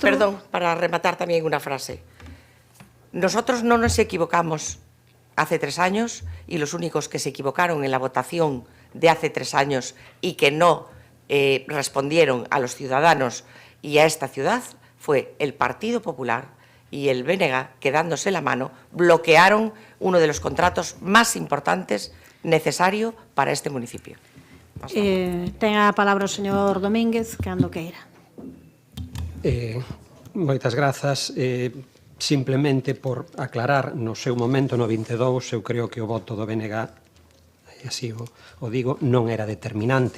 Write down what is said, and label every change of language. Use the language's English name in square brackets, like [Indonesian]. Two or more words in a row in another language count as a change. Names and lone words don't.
[Spanish] Perdón, para rematar también una frase. Nosotros no nos equivocamos hace 3 años y los únicos que se equivocaron en la votación de hace 3 años y que no respondieron a los ciudadanos y a esta ciudad fue el Partido Popular y el BNG, que dándose la mano, bloquearon uno de los contratos más importantes necesario para este municipio. [Galician] Ten a palabra o señor Domínguez, cando queira. Moitas grazas. Simplemente por aclarar, no seu momento, no 22, eu creo que o voto do BNG, así o digo, non era determinante.